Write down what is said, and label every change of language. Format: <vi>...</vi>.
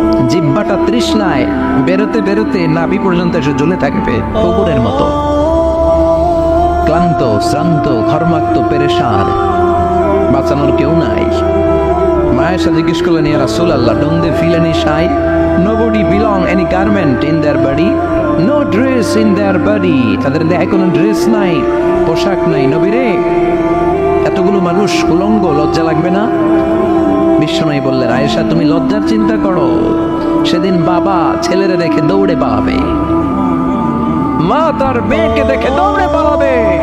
<bn>জিহ্বাটা তৃষ্ণায় বেরোতে বেরোতে নাভি পর্যন্ত এসে জ্বলে থাকবে কুকুরের মতো। ক্লান্ত, শ্রান্ত, ঘর্মাক্ত, পেরেশান, বাঁচানোর কেউ নাই। মায়ের সাথে জিজ্ঞেস করলেন, ইয়া রাসূলুল্লাহ,</bn> <en>don't they feel any shy? Nobody belong any garment in their body, no dress in their body.</en> <bn>তাদের দেহে কোনো ড্রেস নাই, পোশাক নাই। নবী রে, এতগুলো মানুষ উলঙ্গ, লজ্জা লাগবে না? বিশ্বনবী বললেন, আয়েশা তুমি লজ্জার চিন্তা করো, সেদিন বাবা ছেলেরে রেখে দৌড়ে পালাবে, মা তার মেয়েকে দেখে দৌড়ে পালাবে।</bn>